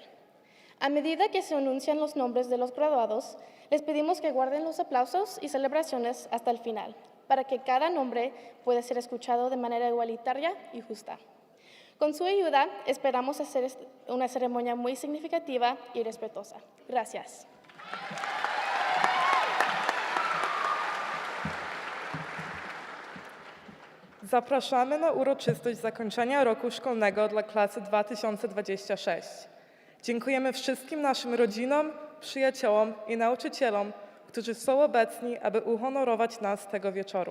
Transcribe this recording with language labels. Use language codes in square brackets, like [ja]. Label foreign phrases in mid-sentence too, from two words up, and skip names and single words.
[es] A medida que se anuncian los nombres de los graduados, les pedimos que guarden los aplausos y celebraciones hasta el final, para que cada nombre pueda ser escuchado de manera igualitaria y justa. Con su ayuda, esperamos hacer una ceremonia muy significativa y respetuosa. Gracias. [pl] Zapraszamy na uroczystość zakończenia roku szkolnego dla klasy 2026. Dziękujemy wszystkim naszym rodzinom, przyjaciołom i nauczycielom, którzy są obecni, aby uhonorować nas tego wieczoru.